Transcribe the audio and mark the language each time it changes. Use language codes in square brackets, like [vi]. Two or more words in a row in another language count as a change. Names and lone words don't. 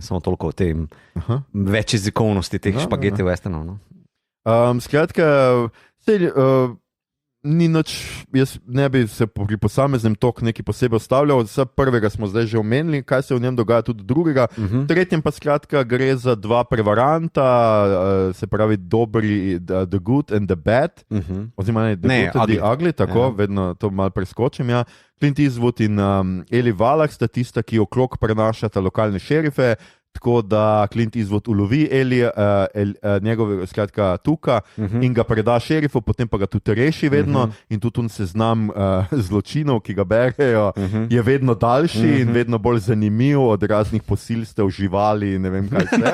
[sl] Samo toliko o tem več jezikovnosti teh špageti westernov. Skratka, ni nič, jaz ne bi se pri posameznem toku nekaj posebej ostavljal. Vse prvega smo zdaj že omenili, kaj se v njem dogaja, tudi drugega. Tretjem pa skratka gre za dva prevaranta, se pravi dobri, [en] the good and the bad, [sl] oziroma [en] the good and the ugly, [sl] tako, vedno to malo preskočim, ja. Clint Eastwood in Eli Wallach sta tista, ki okrog prenašata lokalne šerife, tako da Clint Eastwood ulovi njegove skratka tuka in ga preda šerifu, potem pa ga tudi reši vedno in tudi seznam zločinov, ki ga berejo, je vedno daljši in vedno bolj zanimiv od raznih posilstev, živali in ne vem kaj vse.